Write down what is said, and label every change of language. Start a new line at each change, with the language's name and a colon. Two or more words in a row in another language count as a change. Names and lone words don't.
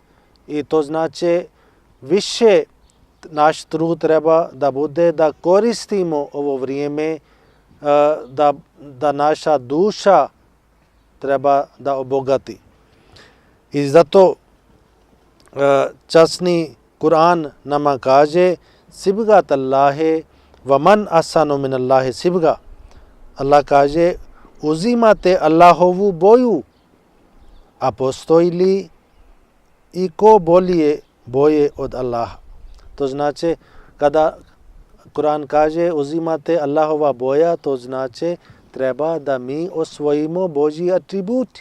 Bosnian: I to znači više naš trud treba da bude da koristimo ovo vrijeme, da naša duša treba da obogati. I zato časni Kur'an nama kaže
Arabic: صبغة الله ومن أحسن من الله صبغة.
Bosnian: Allah kaže uzimate Allahovu boju, a postoji li i ko bolje boje od Allaha. To znači kada Kur'an kaže uzimate Allahova boja, to znači treba da mi osvojimo Božji atributi.